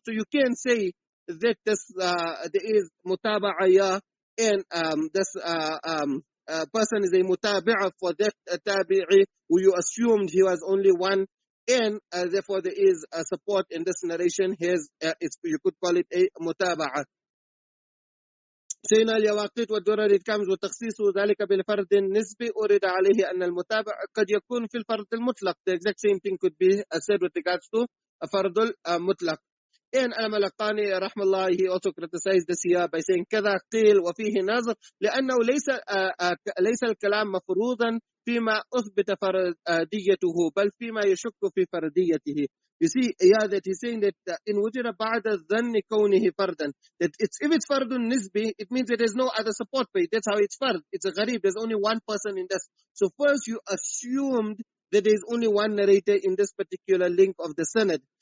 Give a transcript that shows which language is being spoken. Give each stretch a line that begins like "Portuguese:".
English: So you can say that this there is mutaba'ah, and this person is a mutabi'ah for that tabi'i who you assumed he was only one, and therefore there is support in this narration. You could call it a mutaba'ah.
Arabic: سينا اليواقيت والدرر it comes وتخصيص ذلك بالفرد النسبي أورد عليه أن المتابع قد يكون في الفرد المطلق. The exact same thing could be said with regards to a فرد المطلق. And al-Malaqani rahmallah, he also criticized this here by saying كذا قيل وفيه نظر لأنه ليس الكلام مفروضا فيما أثبت فرديته بل فيما يشك في فرديته.
English: You see, yeah, that he's saying that in wujida ba'da dhanni kawnihi fardan, that if it's fardun nisbi, it means that there's no other support for it. That's how it's fard. It's a gharib. There's only one person in this. So first you assumed that there's only one narrator in this particular link of the sanad.